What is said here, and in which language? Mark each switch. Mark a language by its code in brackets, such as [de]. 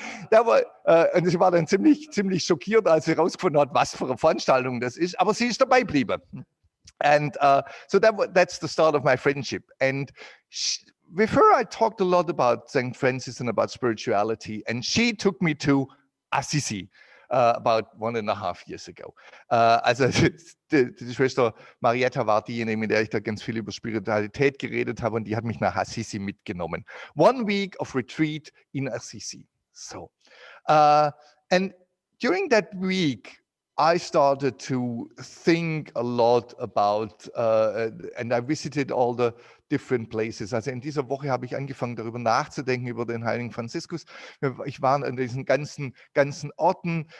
[de] So und sie war dann ziemlich schockiert, als sie herausgefunden hat, was für eine Veranstaltung das ist, aber sie ist dabei geblieben. [en] And so that's the start of my friendship. And with her, I talked a lot about St. Francis and about spirituality. And she took me to Assisi about 1.5 years ago. [de] Also die Schwester Marietta war diejenige, mit der ich da ganz viel über Spiritualität geredet habe. Und die hat mich nach Assisi mitgenommen. [en] 1 week of retreat in Assisi. So, and during that week, I started to think a lot about, and I visited all the different places. [de] Also in dieser Woche habe ich angefangen, darüber nachzudenken, über den heiligen Franziskus. Ich war an diesen ganzen Orten.